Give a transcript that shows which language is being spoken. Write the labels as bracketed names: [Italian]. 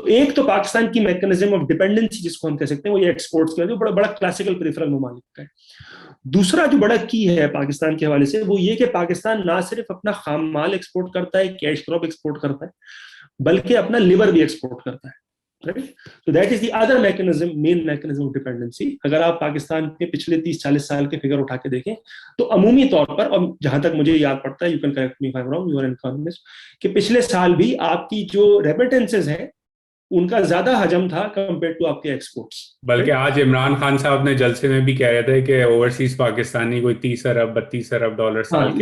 [Urdu] تو ایک تو پاکستان کی میکنزم آف ڈیپینڈنسی جس کو ہم کہہ سکتے ہیں وہ یہ ایکسپورٹس کا جو بڑا کلاسیکل پریفرل ممالک کا ہے. دوسرا جو بڑا کی ہے پاکستان کے حوالے سے وہ یہ کہ پاکستان نہ صرف اپنا خام مال ایکسپورٹ کرتا ہے, کیش کراپ ایکسپورٹ کرتا ہے, بلکہ اپنا لیبر بھی ایکسپورٹ کرتا ہے. [English] So that is the other mechanism, main mechanism of dependency. [Urdu] اگر آپ پاکستان کے پچھلے 30-40 سال کے فگر اٹھا کے دیکھیں تو عمومی طور پر, اور جہاں تک مجھے یاد پڑتا ہے, you can correct me if I'm wrong, you are an economist, کہ پچھلے سال بھی آپ کی جو ریمیٹنسز ہیں ان کا زیادہ حجم تھا کمپیئر ٹو آپ کے ایکسپورٹس. بلکہ آج عمران خان صاحب نے جلسے میں بھی کہہ رہے تھے کہ اوورسیز پاکستانی کوئی 30 ارب 32 ارب ڈالر سال کے